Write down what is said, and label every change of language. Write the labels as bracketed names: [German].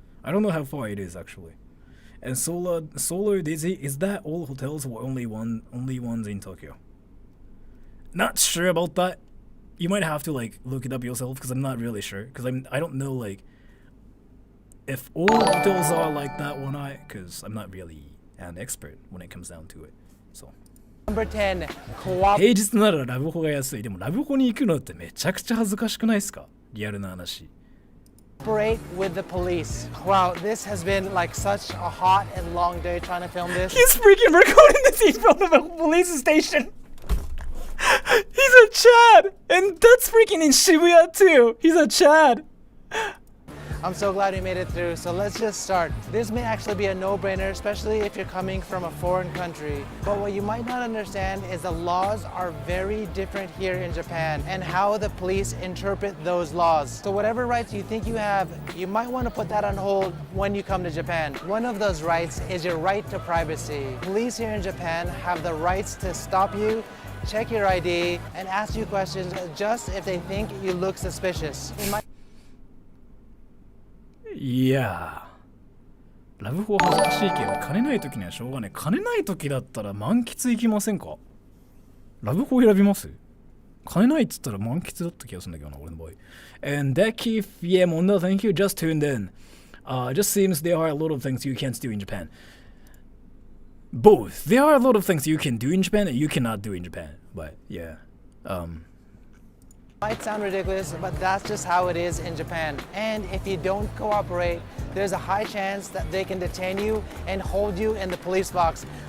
[English] I don't know how far it is actually. And Solar Dizzy, is that all hotels or only ones in Tokyo? Not sure about that. You might have to like look it up yourself because I'm not really sure because I don't know like if all hotels are like that or not because I'm not really an expert when it comes down to it. So. Number 10, [Japanese] 平日ならラブホが安い。でもラブホに行くのってめちゃくちゃ恥ずかしくないですか？リアルな話。 [English] Cooperate with the police. Wow, this has been like such a hot and long day trying to film this. He's freaking recording this in front of a police station. He's a Chad, and that's freaking in Shibuya too. He's a Chad. I'm so glad we made it through, so let's just start. This may actually be a no-brainer, especially if you're coming from a foreign country. But what you might not understand is the laws are very different here in Japan and how the police interpret those laws. So whatever rights you think you have, you might want to put that on hold when you come to Japan. One of those rights is your right to privacy. Police here in Japan have the rights to stop you, check your ID, and ask you questions just if they think you look suspicious. [Japanese] いやー、ラブホ恥ずかしいけど金ない時にはしょうがない。金ない時だったら満喫行きませんか？ラブホ選びます？金ないっつったら満喫だった気がするんだけどな、俺の場合。 [English] And that key, yeah, Mondo, thank you, just tuned in. Just seems there are a lot of things you can't do in Japan. Both. There are a lot of things you can do in Japan and you cannot do in Japan. But yeah. Might sound ridiculous, but that's just how it is in Japan. And if you don't cooperate, there's a high chance that they can detain you and hold you in the police box.